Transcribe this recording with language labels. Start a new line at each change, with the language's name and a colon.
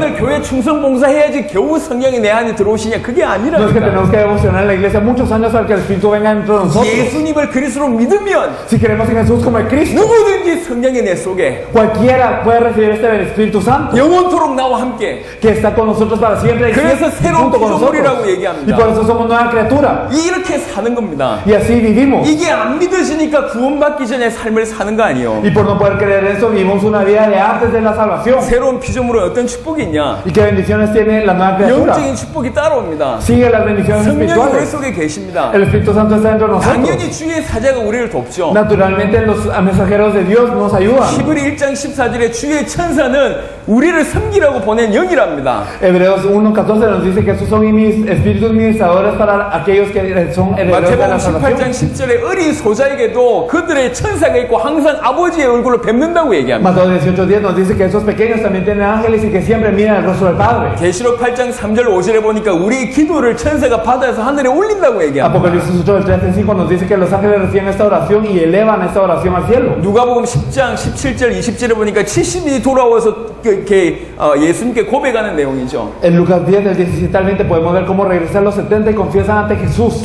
Korean: 년을 교회 충성 봉사해야지 겨우 성령이 내 안에 들어오시냐 그게
Spanish: No es que tenemos que devocionar en la iglesia muchos años para que el Espíritu venga dentro de nosotros.
Korean: 예수님을 그리스도로 믿으면
Spanish: Si queremos en Jesús como el Cristo,
Korean: 누구든지 성령이 내 속에
Spanish: cualquiera puede recibir este del Espíritu Santo
Korean: 영원토록 나와 함께.
Spanish: que está con nosotros para siempre y
Korean: 그래서
Spanish: siempre
Korean: 새로운
Spanish: junto con nosotros.
Korean: 피조물이라고 얘기합니다.
Spanish: Y por eso somos nueva criatura.
Korean: 이렇게 사는 겁니다.
Spanish: Y así vivimos.
Korean: 이게 안 믿어지니까 구원받기 전에 삶을 사는 거 아니에요.
Spanish: Y por no poder creer eso, vivimos una vida de antes de la salvación.
Korean: 새로운 피조물은 어떤 축복이 있냐?
Spanish: ¿Y qué bendiciones tiene la nueva criatura?
Korean: 영적인 축복이 따라옵니다.
Spanish: Sigue las bendiciones
Korean: 성령이 우리
Spanish: espirituales.
Korean: 속에 계십니다.
Spanish: El Espíritu Santo está dentro de nosotros.
Korean: 당연히 주의 사자가 우리를 돕죠.
Spanish: Naturalmente los mensajeros de Dios nos ayudan.
Korean: 히브리 1장 14절에 주의 천사는 우리를 섬기라고 보낸 영이랍니다.
Spanish: Hebreos 1:14 nos dice que estos son espíritus ministradores para aquellos que son herederos de
Korean: 마태복음
Spanish: la salvación.
Korean: 18장 10절에 어린 소자에게도 그들의 천사가 있고 항상 아버지의 얼굴을 뵙는다고 얘기합니다.
Spanish: Mateo 18:10 nos dice que esos pequeños también tienen ángeles y que siempre miran el rostro del Padre.
Korean: 계시록 8장 3절 5절에 보니까 우리의 기도를 천사가 받아서 하늘에 올린다고 얘기합니다.
Spanish: Apocalipsis 8:3-5 nos dice que los ángeles reciben esta oración y elevan esta oración al cielo.
Korean: 누가복음 10장 17절 20절에 보니까 70인이 돌아와서 예수님께 고백하는 내용이죠.
Spanish: En Lucas 10 del 17 al 20 podemos ver cómo regresan los 70 y confiesan ante Jesús.